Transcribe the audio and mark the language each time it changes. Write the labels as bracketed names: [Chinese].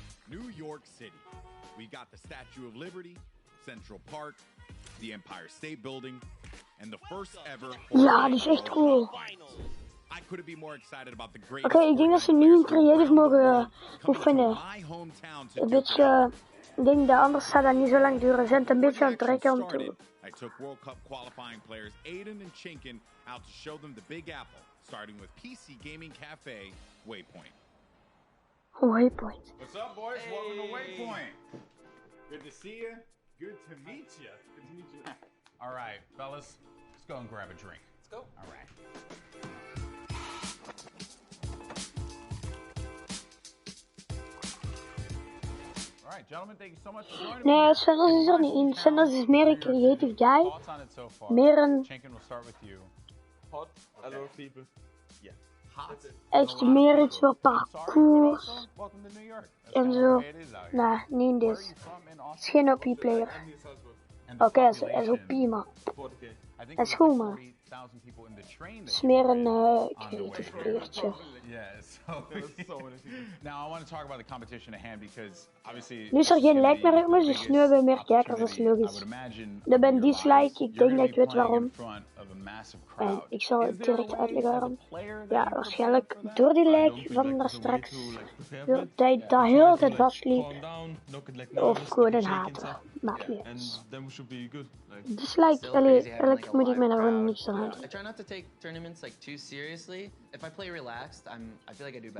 [English] New York City. We got the Statue of Liberty, Central Park, the Empire State Building, and the first ever. [Dutch] Ja, die is echt cool. [English] I couldn't be more excited about the great. [Dutch] Oké, ik denk dat ze nu in creative mogen oefenen. Een beetje, ik denk dat anders zou dat niet zo lang duren. Ze zijn het een beetje aan het trekken om te doen. [English] I took World Cup qualifying players Aiden and Chinkin out to show them the Big Apple, starting with PC Gaming Cafe Waypoint. Waypoint. What's up, boys? boys. Welcome to Waypoint. Good to see you. Good to meet you. Good to meet you. All right, fellas, let's go and grab a drink. Let's go. All right. All right, gentlemen, thank you so much for joining me. [Dutch] Nee, Sanders is er niet in. Sanders is meer een creative guy. [English] Thoughts on it so far? [Dutch] Meer een... [English] Chenkin, we'll start with you. Hot. A lot of people. Yeah. Hot. [Dutch] Echt meer iets voor parcours. [English] Welcome to New York. [Dutch] En zo. Nee, niet in dit. Het is geen OP-player. Oké, hij is OP, maar... Hij is goed, maar... Het is meer een creative playertje. [English] Now I want to talk about the competition at hand because obviously. [Dutch] Nu is er geen like meer, jongens, dus nu hebben we meer kijkers, dat is logisch. Er ben dislike, ik denk dat ik weet waarom. En ik zal het direct uitleggen waarom. Ja, waarschijnlijk door die like van daar straks. Dat hij daar heel de tijd vastliep. Of gewoon een hater. Maakt niet uit. Dislike, allee, eigenlijk moet ik me daar gewoon niks aan houden. [English] I try not to take tournaments like too seriously. If I play relaxed, I feel like I do better.